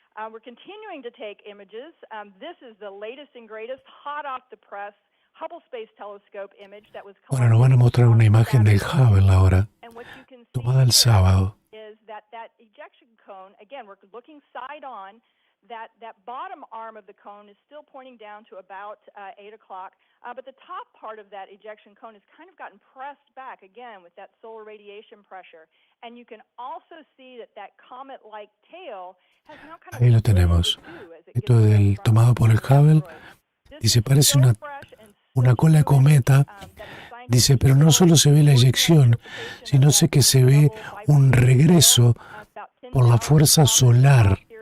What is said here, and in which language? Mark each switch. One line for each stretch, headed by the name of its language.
English: We're continuing to take images. This is the latest and greatest, hot off the press Hubble Space Telescope image that was
Spanish: Ahora nos van a mostrar una imagen del Hubble ahora, tomada el sábado.
English: Is that ejection cone, again, we're looking side on, that bottom arm of the cone is still pointing down to about 8 o'clock, but the top part of that ejection cone has kind of gotten pressed back, again, with that solar radiation pressure. And you can also see that comet-like tail has now kind of...
Spanish: Ahí lo tenemos. Esto es tomado por el Hubble. Dice, parece una cola de cometa. Dice, pero no solo se ve la eyección, sino sé que se ve un regreso por la fuerza solar.